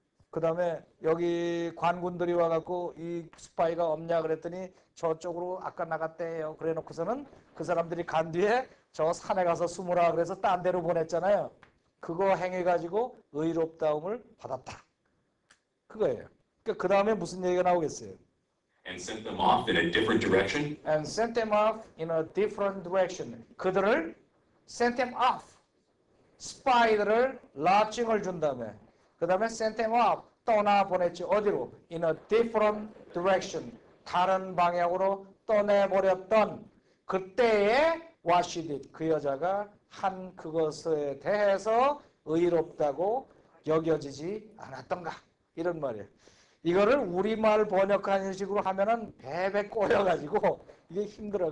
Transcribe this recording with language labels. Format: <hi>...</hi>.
<ko>그 다음에 여기 관군들이 와갖고 이 스파이가 없냐 그랬더니 저쪽으로 아까 나갔대요. 그래 놓고서는 그 사람들이 간 뒤에 저 산에 가서 숨으라 그래서 딴 데로 보냈잖아요. 그거 행해가지고 의롭다움을 받았다. 그거예요. 그 다음에 무슨 얘기가 나오겠어요?</ko> <en>and sent them off in a different direction. And sent them off in a different direction.</en> <ko>그들을</ko> <en>sent them off.</en> <ko>스파이들을 라칭을 준 다음에 그 다음에</ko> <en>sent them off.</en> <ko>떠나보냈지. 어디로?</ko> <en>In a different direction.</en> <ko>다른 방향으로 떠내버렸던 그때의</ko> <en>what she did.</en> <ko>그 여자가 한 그것에 대해서 의롭다고 여겨지지 않았던가. 이런 말이에요. 이거를 우리말 번역하는 식으로 하면은 베베 꼬여가지고 이게 힘들어.</ko>